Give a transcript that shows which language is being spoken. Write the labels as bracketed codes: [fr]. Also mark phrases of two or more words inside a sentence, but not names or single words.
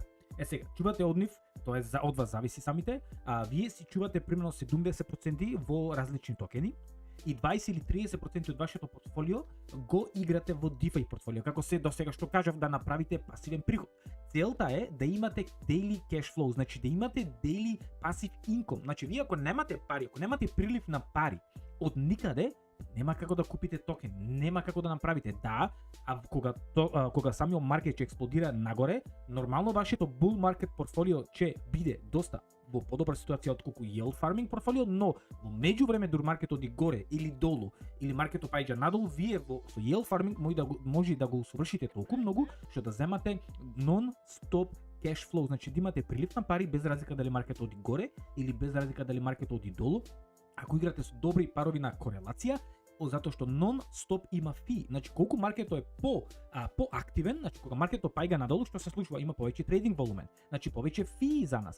[mk] Сега, чувате од нив, тоа е од вас зависи самите, вие си чувате примерно 70% во различни токени и 20 или 30% од вашето портфолио го играте во DeFi портфолио, како се до сега што кажав, да направите пасивен приход. Целта е да имате [en] daily cash flow, [mk] значи да имате [en] daily passive income. [mk] Значи вие ако немате пари, ако немате прилив на пари од никаде, нема како да купите токен, нема како да направите. Да, кога самиот маркет ќе експлодира нагоре, нормално вашето [en] bull market [mk] портфолио ќе биде доста во подобра ситуација отколку [en] yield farming [mk] портфолио, но во меѓувреме дур маркетот оди горе или долу, или маркетот паѓа надолу, вие со [en] yield farming [mk] може да го усовршите толку многу што да земате [en] non-stop cash flow, [mk] значи да имате прилив на пари без разлика дали маркетот оди горе или без разлика дали маркетот оди долу. Ако играте со добри парови на корелација, затоа што non-stop има фи. Значи колку маркетот е поактивен, значи кога маркетот паѓа надолу, што се случува? Има повеќе [en] trading volume. [mk] Значи повеќе фи за нас.